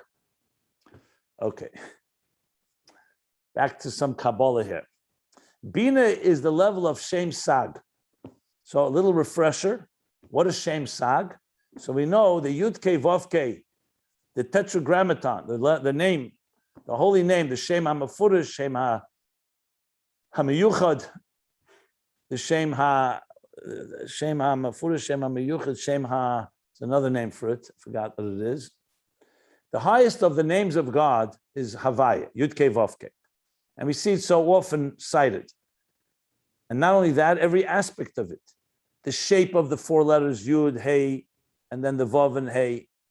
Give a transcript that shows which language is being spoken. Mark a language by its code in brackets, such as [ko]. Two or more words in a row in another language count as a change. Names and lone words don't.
[en] Okay, back to some Kabbalah here. Binah is the level of [he] שם ס״ג. [en] So a little refresher. What is [he] שם ס״ג? [en] So we know the [he] יוד קי ואו קי, [en] the Tetragrammaton, the name, the holy name, the [he] שם המפורש, שם המיוחד, [en] the [he] שם שם המפורש, שם המיוחד, שם ה, [en] it's another name for it. I forgot what it is. The highest of the names of God is Havaya, [he] יוד קי ואו קי. [en] And we see it so often cited. And not only that, every aspect of it. The shape of the four letters, Yud, Hey, and then the Vav and Hey.